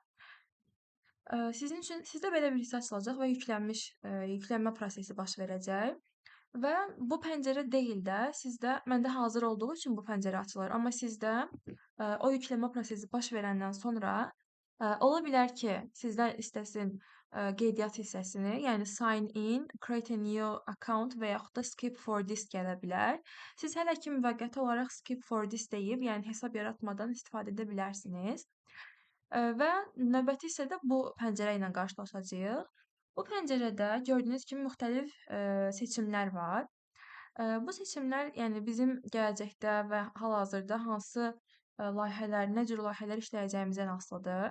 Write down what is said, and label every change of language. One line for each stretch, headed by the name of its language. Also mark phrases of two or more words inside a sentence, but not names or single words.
Azerbaijani: Sizdə belə bir hissə açılacaq və yüklənmə prosesi baş verəcək. Və bu pəncərə deyil də, məndə hazır olduğu üçün bu pəncərə açılır. Amma sizdə o yükləmə prosesi baş verəndən sonra ola bilər ki, sizdən istəsin qeydiyyat hissəsini, yəni
English: sign in, create a new account
Azerbaijani: və yaxud da
English: skip for this
Azerbaijani: gələ bilər. Siz hələ ki müvəqqəti olaraq
English: skip for this
Azerbaijani: deyib, yəni hesab yaratmadan istifadə edə bilərsiniz. Və növbəti hissədə bu pəncərə ilə qarşılaşacağıq. Bu pəncərədə gördüyünüz kimi müxtəlif seçimlər var. Bu seçimlər yəni bizim gələcəkdə və hal-hazırda hansı nə cür layihələr işləyəcəyimizdən asılıdır.